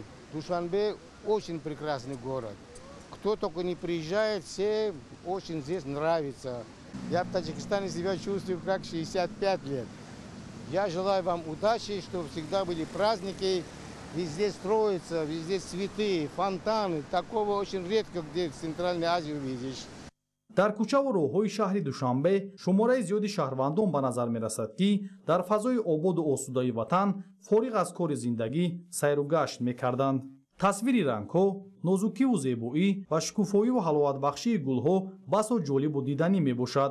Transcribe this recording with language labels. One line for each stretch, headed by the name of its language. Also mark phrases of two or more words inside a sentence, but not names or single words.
Russian: Душанбе очень прекрасный город. Кто только не приезжает, все очень здесь нравится. Я в Таджикистане себя чувствую как 65 лет. Я желаю вам удачи, чтобы всегда были праздники, везде строятся, везде цветы, фонтаны. Такого очень редко где в Центральной Азии увидишь.
Tajik: дар кӯчаву роҳҳои шаҳри Душанбе шумораи зиёди шаҳрвандон ба назар мерасад, ки дар фазои ободу осудаи ватан фориғ аз кори зиндагӣ сайру гашт мекарданд. тасвири рангҳо, нозукиву зебоӣ ва шукуфоиву ҳаловатбахшии гулҳо басо ҷолибу диданӣ мебошад.